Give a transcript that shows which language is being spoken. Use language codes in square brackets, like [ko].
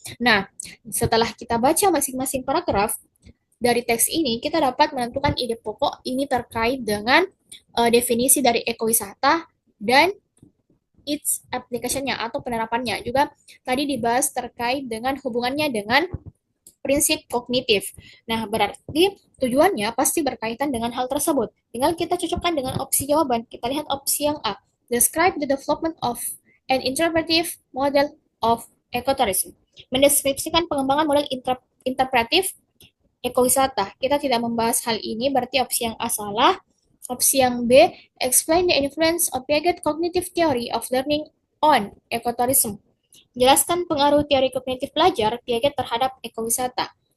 [id] Nah, setelah kita baca masing-masing paragraf dari teks ini, kita dapat menentukan ide pokok ini terkait dengan definisi dari ekowisata dan [en] its application- [id] nya atau penerapannya. Juga tadi dibahas terkait dengan hubungannya dengan prinsip kognitif. Nah, berarti tujuannya pasti berkaitan dengan hal tersebut. Tinggal kita cocokkan dengan opsi jawaban. Kita lihat opsi yang A. [en] Describe the development of an interpretive model of ecotourism. [id] Mendeskripsikan pengembangan model interpretif ekowisata. Kita tidak membahas hal ini, berarti opsi yang A salah. Opsi yang B, [en] explain the influence of Piaget cognitive theory of learning on ecotourism. [id] Jelaskan pengaruh teori kognitif pelajar Piaget terhadap ekowisata.